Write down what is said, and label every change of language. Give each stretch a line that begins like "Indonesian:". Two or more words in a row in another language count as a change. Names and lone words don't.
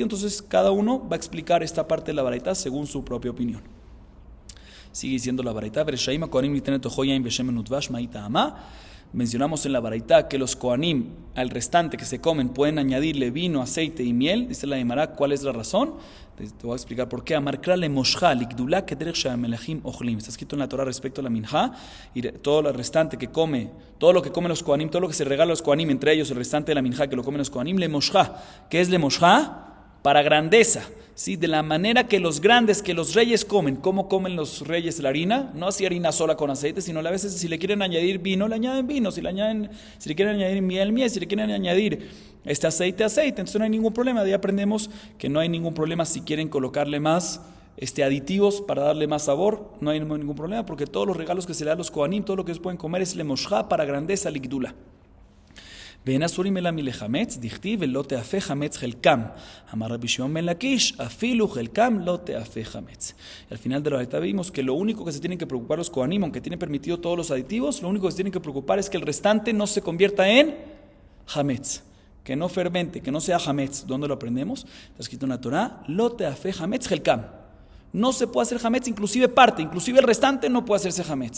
Spanish: Entonces cada uno va a explicar esta parte de la baraita según su propia opinión. Sigue diciendo la baraita, mencionamos en la baraita que los kohanim al restante que se comen pueden añadirle vino, aceite y miel. Dice la Gemara, ¿cuál es la razón? Te voy a explicar por qué.
Hebrew: אמר קרא למשחה לגדולה כדרך שהמלכים אוכלים.
Spanish: Está escrito en la Torah respecto a la minja, y todo lo restante que come, todo lo que comen los kohanim, todo lo que se regala a los kohanim, entre ellos el restante de la minja que lo comen los kohanim,
Hebrew: למשחה.
Spanish: ¿Qué es
Hebrew: למשחה?
Spanish: Para grandeza, ¿sí? De la manera que los grandes, que los reyes comen. ¿Cómo comen los reyes la harina? No así harina sola con aceite, sino a veces si le quieren añadir vino, le añaden vino, si le quieren añadir miel, si le quieren añadir aceite. Entonces no hay ningún problema. De ahí aprendemos que no hay ningún problema si quieren colocarle más aditivos para darle más sabor. No hay ningún problema porque todos los regalos que se le dan a los kohanim, todo lo que ellos pueden comer es
Hebrew: למשחה
Spanish: para grandeza, likdula.
Hebrew: ואין אסורים אלא מלחמץ, דכתיב ולא תאפה חמץ חלקם. אמר רבי שמעון בן לקיש, אפילו חלקם לא תאפה חמץ.
Spanish: Y al final de la verdad vimos que lo único que se tienen que preocupar los kohanim, aunque tienen permitido todos los aditivos, lo único que se tienen que preocupar es que el restante no se convierta en hametz, que no fermente, que no sea hametz. ¿Dónde lo aprendemos? Está escrito en la Torah,
Hebrew: לא תאפה חמץ חלקם.
Spanish: No se puede hacer hametz, inclusive el restante no puede hacerse hametz.